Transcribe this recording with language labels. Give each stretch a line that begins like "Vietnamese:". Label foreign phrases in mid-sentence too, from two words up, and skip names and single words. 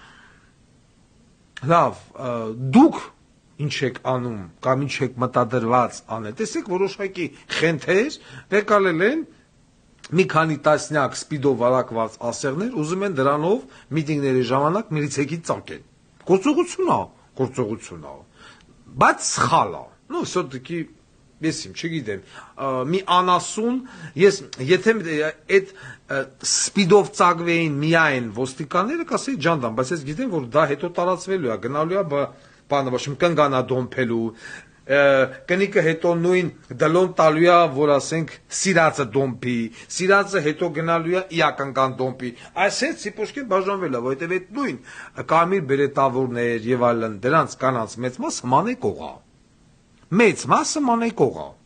Armenian: Լավ, դուք ինչ եք անում, կամ ինչ եք մտադրված անել։ Տեսեք, որոշակի խենթեր վեկալել են մի քանի տասնյակ սպիդով վարակված ասեղներ, ուզում են դրանով միտինգների ժամանակ միլիցեքի ծակեն։ Գործողություն է։ Բայց սխալ է։
Russian: Ну, все-таки
Armenian: ես չգիտեմ, մի անասուն, եթե այդ սպիդով ծագվեին միայն ոստիկանները, կասեի ջանդան, բայց ես գիտեմ, որ դա հետո տարածվելու է, գնալու է բանը, ոչ կնգանա դոմփելու, կնիկը հետո նույն դլոն տալու է, որ ասենք սիրածը դոմփի, սիրածը հետո գնալու է իակնկան դոմփի, այսպես ցիպոշկեն բաժանվել է, որովհետև այդ նույն կարմիր բերետավորներ եւ այլն դրանց կանանց մեծ մասը մանեկող է, մեծ մասը մանեկող է։